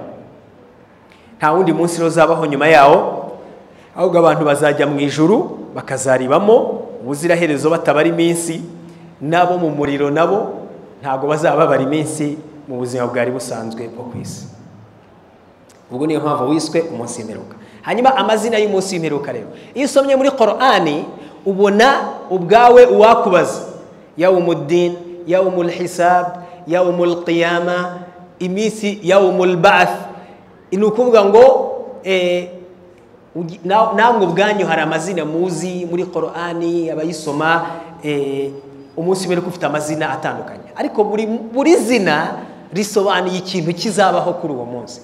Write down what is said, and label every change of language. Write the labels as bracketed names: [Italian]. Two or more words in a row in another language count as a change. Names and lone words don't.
[Kinyarwanda] Nta wundi munsi rero uzabaho nyuma yawo, ahubwo abantu bazajya mu ijuru bakazaribamo ubuziraherezo batabara iminsi, nabo mu muriro nabo ntabwo bazaba babara iminsi mu buzima bwari busanzwe bwo ku isi. Ubwo niyo mpamvu wiswe umunsi w'imperuka. Hanyuma amazina y'umunsi w'imperuka rero, iyo usomye muri Qur'ani ubona ubwawe uwakubaza: [Arabic] يوم الدين، يوم الحساب، يوم القيامة, iminsi يوم البعث. [Kinyarwanda] Ni ukuvuga ngo namwe ubwanyu hari amazina muzi muri Qur'ani abayisoma. Umunsi w'imperuka ufite amazina atandukanye, ariko buri zina risobanuye ikintu kizabaho kuri uwo munsi.